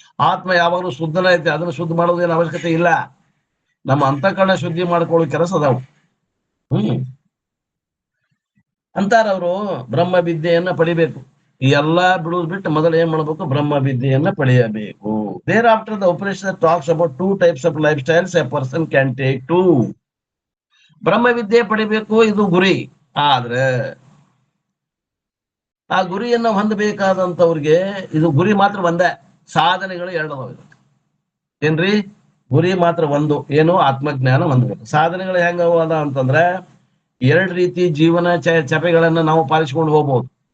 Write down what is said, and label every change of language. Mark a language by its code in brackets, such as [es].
[kn] ಆತ್ಮ ಯಾವಾಗಲೂ ಶುದ್ಧನ ಐತೆ, ಅದನ್ನ ಶುದ್ಧ ಮಾಡೋದೇನು ಅವಶ್ಯಕತೆ ಇಲ್ಲ. ನಮ್ಮ ಅಂತಃಕರಣ ಶುದ್ಧಿ ಮಾಡ್ಕೊಳ್ಳೋ ಕೆಲಸ ಅದಾವು. ಅಂತಾರವ್ರು ಬ್ರಹ್ಮ ವಿದ್ಯೆಯನ್ನ ಪಡಿಬೇಕು. ಈ ಎಲ್ಲಾ ಬಿಡುವುದು ಬಿಟ್ಟು ಮೊದಲು ಏನ್ ಮಾಡ್ಬೇಕು? ಬ್ರಹ್ಮ ವಿದ್ಯೆಯನ್ನ ಪಡೆಯಬೇಕು. [en] Thereafter the Upanishad talks about 2 types of lifestyles a person can take to. [kn] ಬ್ರಹ್ಮ ವಿದ್ಯೆ ಪಡಿಬೇಕು, ಇದು ಗುರಿ. ಆದ್ರೆ ಆ ಗುರಿಯನ್ನ ಹೊಂದಬೇಕಾದಂತವ್ರಿಗೆ ಇದು ಗುರಿ ಮಾತ್ರ ಒಂದೇ, ಸಾಧನೆಗಳು 2 ಅದಾವ. ಏನ್ರಿ? ಗುರಿ ಮಾತ್ರ ಒಂದು, ಏನು? ಆತ್ಮಜ್ಞಾನ ಹೊಂದಬೇಕು. ಸಾಧನೆಗಳು ಹೆಂಗ ಅದ ಅಂತಂದ್ರೆ 2 ರೀತಿ ಜೀವನ ಚಪೆಗಳನ್ನ ನಾವು ಪಾಲಿಸ್ಕೊಂಡು ಹೋಗ್ಬೋದು.